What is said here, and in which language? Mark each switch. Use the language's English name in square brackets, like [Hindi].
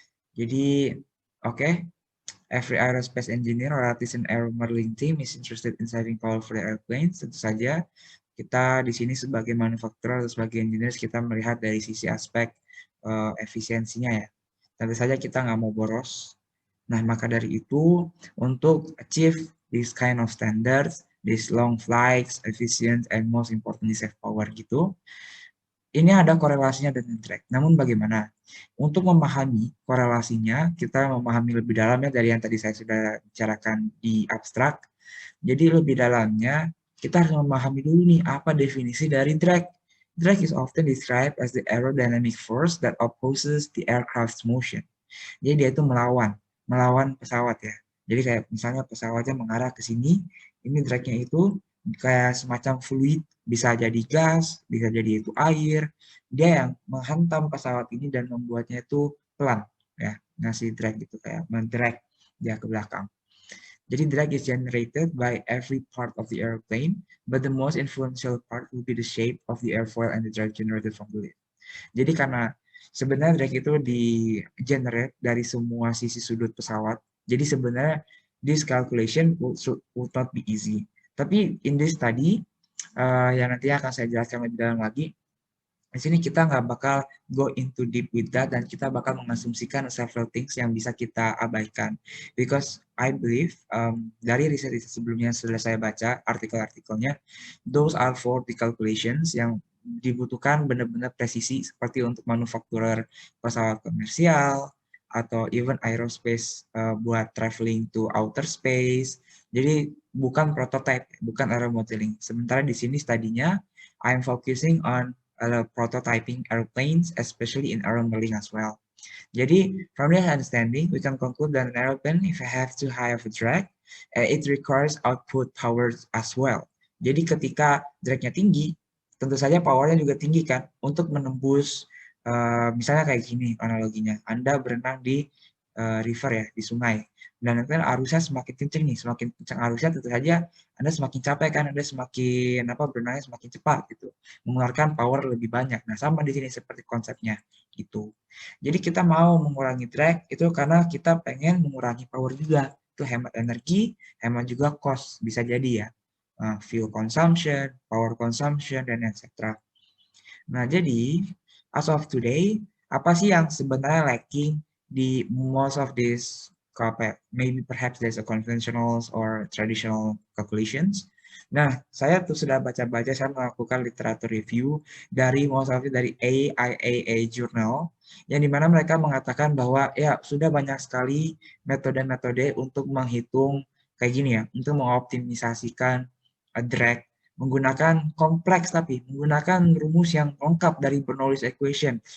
[English] Jadi, oke, every aerospace engineer or artisan aero modeling team is interested in saving power for the airplanes. [Indonesian] Tentu saja kita di sini sebagai manufakturer atau sebagai engineers kita melihat dari sisi aspek efisiensinya ya. Tentu saja kita nggak mau boros. Nah, maka dari itu untuk [English] achieve this kind of standards, this long flights, efficient, and most importantly save power [Indonesian] gitu, ini ada korelasinya dengan drag. Namun bagaimana? Untuk memahami korelasinya, kita memahami lebih dalamnya dari yang tadi saya sudah bicarakan di abstrak. Jadi lebih dalamnya, kita harus memahami dulu nih apa definisi dari drag. [English] Drag is often described as the aerodynamic force that opposes the aircraft's motion. [Indonesian] Jadi dia itu melawan pesawat ya. Jadi kayak misalnya pesawatnya mengarah ke sini, ini dragnya itu kayak semacam fluid, bisa jadi gas, bisa jadi itu air. Dia yang menghantam pesawat ini dan membuatnya itu pelan, ya, ngasih drag gitu kayak mendrag dia ke belakang. [English] Jadi drag is generated by every part of the airplane, but the most influential part will be the shape of the airfoil and the drag generated from the lift. [Indonesian] Jadi karena sebenarnya drag itu di generate dari semua sisi sudut pesawat. [English] Jadi sebenarnya this calculation would not be easy. [Indonesian] Tapi [English] in this study, [Indonesian] yang nanti akan saya jelaskan lebih dalam lagi, di sini kita nggak bakal [English] go into deep with that [Indonesian] dan kita bakal mengasumsikan several things yang bisa kita abaikan. [English] Because I believe [Indonesian] dari riset-riset sebelumnya sudah saya baca artikel-artikelnya, [English] those are for the calculations [Indonesian] yang dibutuhkan benar-benar presisi seperti untuk manufakturer pesawat komersial atau even aerospace buat [English] traveling to outer space. [Indonesian] Jadi bukan prototype, bukan aero modeling. Sementara di sini studinya [English] I'm focusing on prototyping airplanes, especially in aero modeling as well. Jadi, from this understanding, we can conclude that an airplane, if it has too high of a drag, it requires output power as well. [Indonesian] Jadi ketika drag-nya tinggi, tentu saja powernya juga tinggi kan untuk menembus misalnya kayak gini analoginya. Anda berenang di river ya, di sungai. Dan nanti arusnya semakin kencang nih, semakin kencang arusnya tentu saja Anda semakin capek kan, Anda semakin berenangnya semakin cepat gitu, mengeluarkan power lebih banyak. Nah, sama di sini seperti konsepnya gitu. Jadi kita mau mengurangi drag itu karena kita pengen mengurangi power juga. Itu hemat energi, hemat juga cost bisa jadi ya. Fuel consumption, power consumption dan etc. [English] Nah, jadi as of today, [Indonesian] apa sih yang sebenarnya [English] lacking di most of this maybe perhaps there's a conventional or traditional calculations. [Indonesian] Nah, saya tuh sudah baca-baca, saya melakukan literatur review dari most of it dari AIAA Journal, yang dimana mereka mengatakan bahwa ya sudah banyak sekali metode-metode untuk menghitung kayak gini ya, untuk mengoptimisasikan drag menggunakan kompleks tapi menggunakan rumus yang lengkap dari Bernoulli's equation.